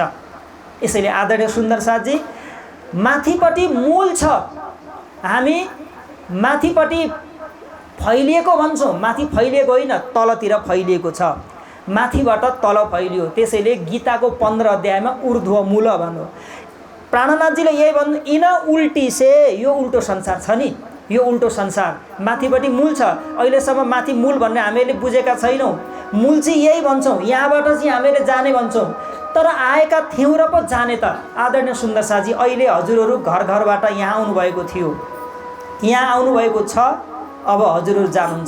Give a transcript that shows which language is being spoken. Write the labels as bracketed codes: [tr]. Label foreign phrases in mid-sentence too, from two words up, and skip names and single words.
[ne] यसैले आदरणीय सुन्दर साथजी, माथिपट्टि मूल छ, हामी माथिपट्टि फैलिएको भन्छौँ, माथि फैलिएको होइन, तलतिर फैलिएको छ, माथिबाट तल फैलियो। त्यसैले गीताको 15 अध्यायमा ऊर्ध्व मूल भन्नु। प्राणनाथजीले यही भन्नु, [hi] इन उल्टी से, [ne] यो उल्टो संसार छ नि, यो उल्टो संसार, माथिपट्टि मूल छ। अहिलेसम्म माथि मूल भन्ने हामीले बुझेका छैनौँ। मूल चाहिँ यही भन्छौँ, यहाँबाट चाहिँ हामीले जाने भन्छौँ, तर आएका थियौँ र पो जाने त। आदरणीय सुन्दर साथजी, अहिले हजुरहरू घर घरबाट यहाँ आउनुभएको थियो, यहाँ आउनुभएको छ, अब हजुरहरू जानुहुन्छ।